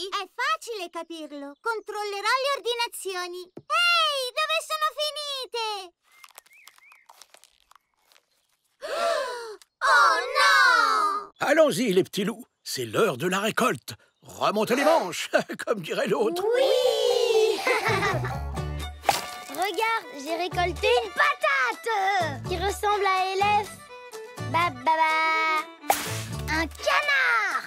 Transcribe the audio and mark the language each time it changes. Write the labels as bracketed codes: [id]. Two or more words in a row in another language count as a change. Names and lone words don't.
[it] È facile capirlo. Controllerò le ordinazioni. Ehi, dove sono finite? Oh no! [fr] Allons-y, les petits loups. C'est l'heure de la récolte. Remontez les manches, comme dirait l'autre. Oui! Regarde, j'ai récolté une patate qui ressemble à Elef. Ba ba ba. Un canard.